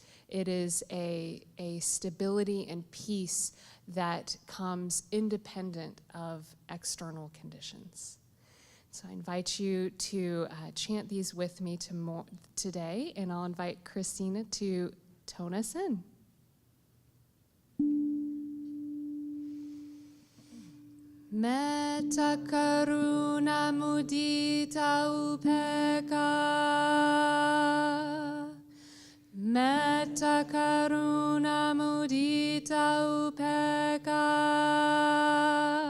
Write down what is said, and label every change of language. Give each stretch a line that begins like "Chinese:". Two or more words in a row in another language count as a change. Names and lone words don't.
English: It is a stability and peace that comes independent of external conditions. So I invite you to chant these with me today, and I'll invite Christina to tone us in.
Pali: Metta karuna mudita upekkha. Metta karuna mudita upekkha.